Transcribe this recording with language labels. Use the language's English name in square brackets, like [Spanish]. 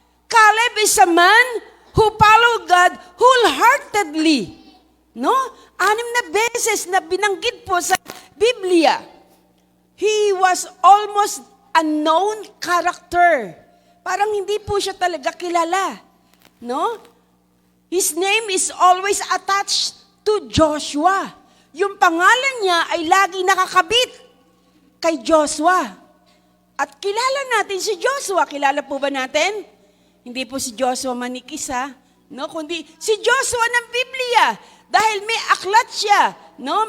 [English] Caleb is a man who followed God wholeheartedly. No? [Filipino] 6 na beses na binanggit po sa Biblia. [English] He was almost a known character. [Filipino] Parang hindi po siya talaga kilala. No? [English] His name is always attached to Joshua. [Filipino] Yung pangalan niya ay lagi nakakabit kay Joshua. At kilala natin si Joshua. Kilala po ba natin? Hindi po si Joshua manikisa, no? Kundi si Joshua ng Biblia. Dahil may aklat siya, no?